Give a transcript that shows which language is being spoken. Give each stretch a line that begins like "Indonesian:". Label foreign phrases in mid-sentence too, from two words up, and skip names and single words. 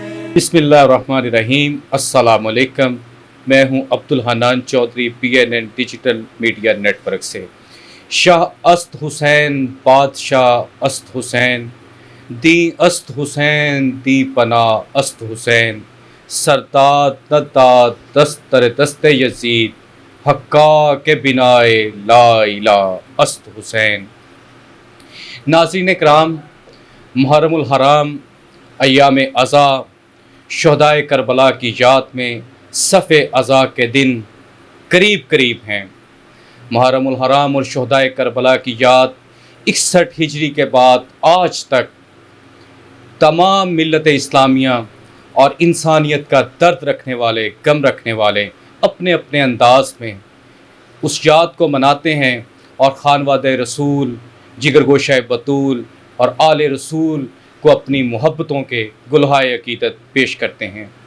Arabic: بسم اللہ الرحمن الرحیم، السلام علیکم۔
Urdu: میں ہوں عبدالحنان چودھری، PNN ڈیجیٹل میڈیا نیٹ ورک سے۔
Persian: شاہ است حسین بادشاہ است حسین، دی است حسین دی پناہ است حسین، سرداد نداد دستر دست یزید، حقا کے بنائے لا الہ است حسین۔
Urdu: ناظرین کرام، محرم الحرام، ایام ازاں، شہدائے کربلا کی یاد میں صف ازاں کے دن قریب ہیں۔ محرم الحرام اور شہدائے کربلا کی یاد 61 ہجری کے بعد آج تک تمام ملت اسلامیہ اور انسانیت کا درد رکھنے والے، غم رکھنے والے اپنے اپنے انداز میں اس یاد کو مناتے ہیں اور خانوادہ رسول، جگر گوشہ بطول اور آل رسول کو اپنی محبتوں کے گلہائے عقیدت پیش کرتے ہیں۔